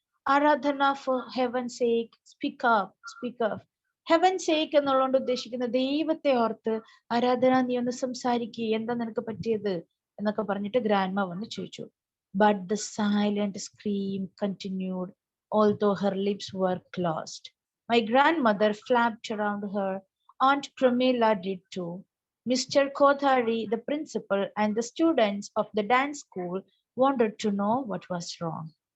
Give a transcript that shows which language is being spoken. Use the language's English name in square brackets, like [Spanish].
[English] ആരാധന, for heaven's sake, speak up, speak up. Heaven's sake [Malayalam] എന്നുള്ളതുകൊണ്ട് ഉദ്ദേശിക്കുന്ന ദൈവത്തെ ഓർത്ത് ആരാധന നീ ഒന്ന് സംസാരിക്കുക, എന്താ നിനക്ക് പറ്റിയത് എന്നൊക്കെ പറഞ്ഞിട്ട് ഗ്രാൻഡ്മ വന്ന് ചോദിച്ചു. [English] But the silent scream continued, although her lips were closed. My grandmother flapped around her. Aunt Pramila did too. Mr. Kothari, the principal, and the students of the dance school wanted to know what was wrong.